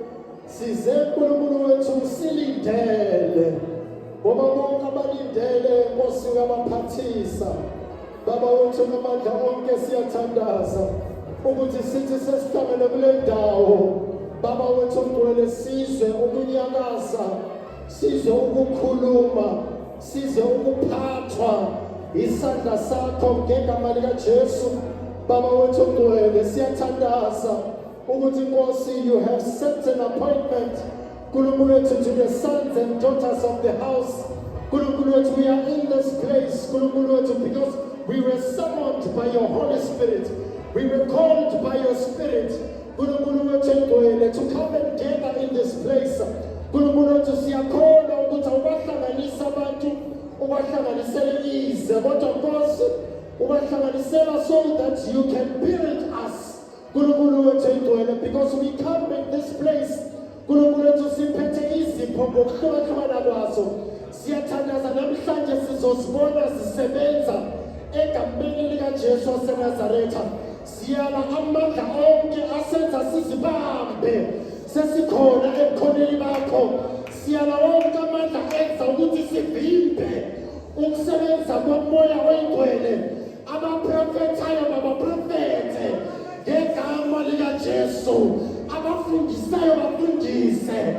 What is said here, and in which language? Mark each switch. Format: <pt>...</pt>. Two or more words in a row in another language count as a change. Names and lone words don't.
<zu>size uNkulunkulu wethu silindele ngoba bonke abalindele Nkosi uyabaphathisa Baba wethu namandla onke siyathandaza ukuthi sithi sesihlangene kule ndawo Baba wethu ongcwele sizwe ukunyakaza sizwe ukukhuluma sizwe ukuphathwa isandla sakho ngegama lika Jesu Baba wethu ongcwele siyathandaza ukuthi Nkosi</zu> <en>you have set an appointment</en> <zu>uNkulunkulu wethu</zu> <en>to the sons and daughters of the house</en> <zu>uNkulunkulu wethu</zu> <en>we are in this place</en> <zu>uNkulunkulu wethu</zu> <en>because we were summoned by your Holy Spirit we were called by your Spirit</en> <zu>uNkulunkulu wethu ongcwele</zu> <en>to come and gather in this</en> <zu>place uNkulunkulu wethu siyakhona ukuthi ubahlanganisa abantu ubahlanganisele izwe kodwa Nkosi ubahlanganisela</zu> <en>so that you can build us</en> <zu>uNkulunkulu wethu ongcwele</zu> <en>because we come in this place uNkulunkulu</en> <zu>wethu siphethe izipho ngokuhlukahlukana kwazo siyathandaza namhlanje sizosibona zisebenza egameni lika Jesu waseNazaretha siyala amandla onke asenza sizibambe sesikhona ebukhoneni bakho siyala wonke amandla enza ukuthi sivimbe ukusebenza komoya oyingcwele abaprofethayo babaprofethe ngegama lika Jesu abafundisayo bafundise</zu>